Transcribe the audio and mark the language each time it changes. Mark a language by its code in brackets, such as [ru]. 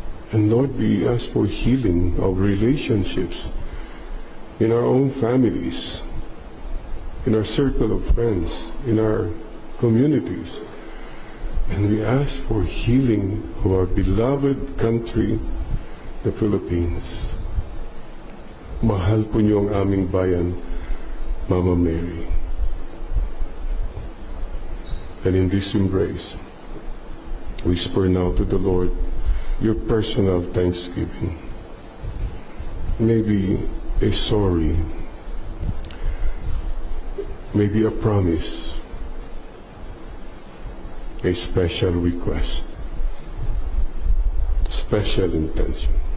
[en] And Lord, we ask for healing of relationships in our own families, in our circle of friends, in our communities. And we ask for healing of our beloved country, the Philippines. [tl] Mahal po niyo ang aming bayan, Mama Mary. [en] And in this embrace, whisper now to the Lord your personal thanksgiving. Maybe a sorry, maybe a promise, a special request, special intention.